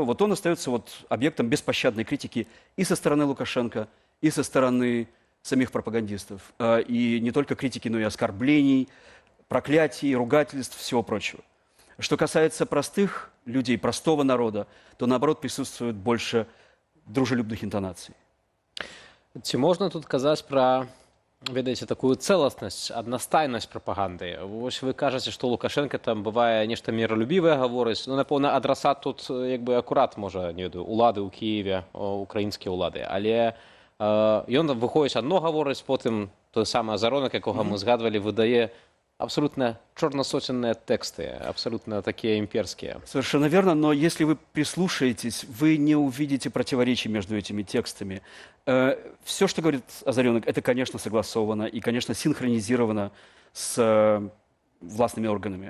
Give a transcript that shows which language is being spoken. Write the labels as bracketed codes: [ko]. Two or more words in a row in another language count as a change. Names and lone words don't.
[ru] Вот он остается объектом беспощадной критики и со стороны Лукашенко, и со стороны самих пропагандистов. И не только критики, но и оскорблений, проклятий, ругательств, всего прочего. Что касается простых людей, простого народа, то, наоборот, присутствует больше дружелюбных интонаций. [be] Ці можна тут казаць пра, ведаеце, такую цэласнасць, аднастайнасць прапаганды? Вось вы кажаце, што Лукашенко там бывае нешта міралюбівае гаворыць. Ну, напэўна, адрасат тут як бы акурат, можа, не ведаю, улады ў Кіеве, украінскія ўлады. Але ён выходзіць адно гаворыць, потым той самы Азаронак, якога мы згадвалі, выдае [ru] абсолютно черносотенные тексты, абсолютно такие имперские. Совершенно верно, но если вы прислушаетесь, вы не увидите противоречий между этими текстами. Все, что говорит Озаренок, это, конечно, согласовано и, конечно, синхронизировано с властными органами.